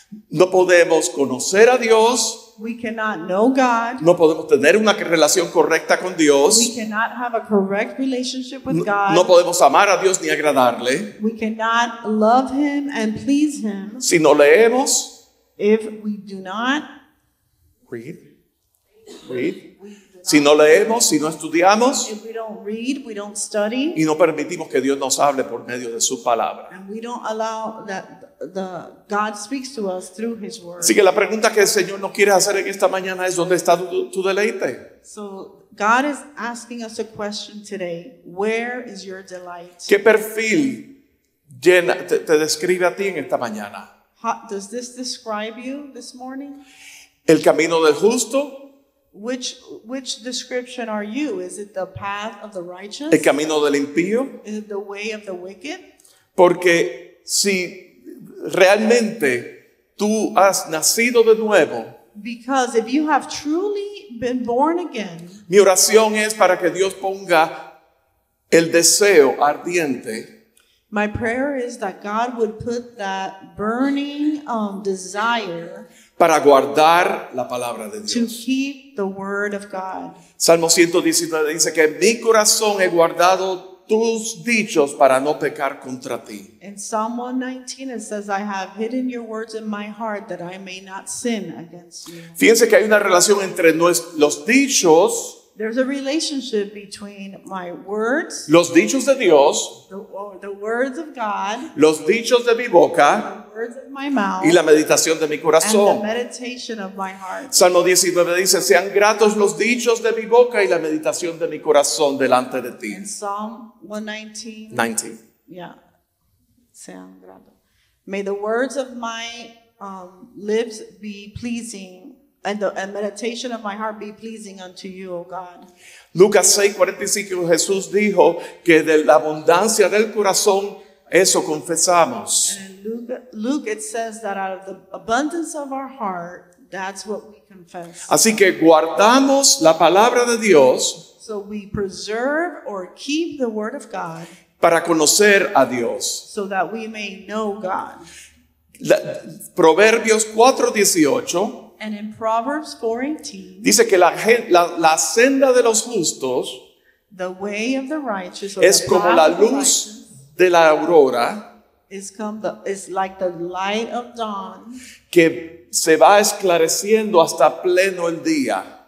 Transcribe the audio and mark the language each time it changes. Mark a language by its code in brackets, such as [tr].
[es] No podemos conocer a Dios, [en] We cannot know God. [es] no podemos tener una relación correcta con [en] We [es] Dios, [en] cannot have a correct relationship with God. [es] no podemos amar a Dios ni agradarle [en] We cannot love him and please him [es] si no leemos. [en] if we do not. Read. [es] Si no leemos, si no estudiamos [en] If we don't read, we don't study, [es] y no permitimos que Dios nos hable por medio de su palabra. [en] and we don't allow that God speaks to us through his word. [es] Así que la pregunta que el Señor nos quiere hacer en esta mañana es: ¿dónde está tu deleite? [en] So God is asking us a question today. Where is your delight? [es] ¿Qué perfil te describe a ti en esta mañana? [en] Does this describe you this morning? [es] ¿El camino del justo? [en] Which description are you? Is it the path of the righteous? [es] ¿El camino del impío? [en] Is it the way of the wicked? [es] Porque si realmente tú has nacido de nuevo, [en] Because if you have truly been born again, [es] mi oración es para que Dios ponga el deseo ardiente [en] my prayer is that God would put that burning desire [es] para guardar la palabra de [en] to [es] Dios. [en] keep the word of God. [es] Salmo 119 dice que en mi corazón he guardado tus dichos para no pecar contra ti. [en] In Psalm 119 it says, I have hidden your words in my heart that I may not sin against you. [es] Fíjense que hay una relación entre los dichos, [en] There's a relationship between my words, [es] los dichos de Dios, [en] the words of God, [es] los dichos de mi boca [en] the words of my mouth, [es] y la meditación de mi [en] and the [es] corazón. [en] meditation of my heart. [es] Salmo 19 dice: sean gratos los dichos de mi boca y la meditación de mi corazón delante de ti. [en] In Psalm 119, 19. yeah, [es] sean gratos. [en] May the words of my lips be pleasing and meditation of my heart be pleasing unto you, O God. [es] Lucas 6:45 Jesús dijo que de la abundancia del corazón eso confesamos. [en] And in Luke, it says that out of the abundance of our heart, that's what we confess. [es] Así que guardamos la palabra de Dios [en] So we preserve or keep the word of God [es] para conocer a Dios. [en] so that we may know God. [es] Proverbios 4:18 [en] And in Proverbs 4:18, [es] dice que la senda de los justos [en] the way of the righteous, or [es] es [en] the [es] como [en] path [es] la [en] of the [es] luz de la aurora [en] righteous is like the light of dawn [es] que se va esclareciendo hasta pleno el día.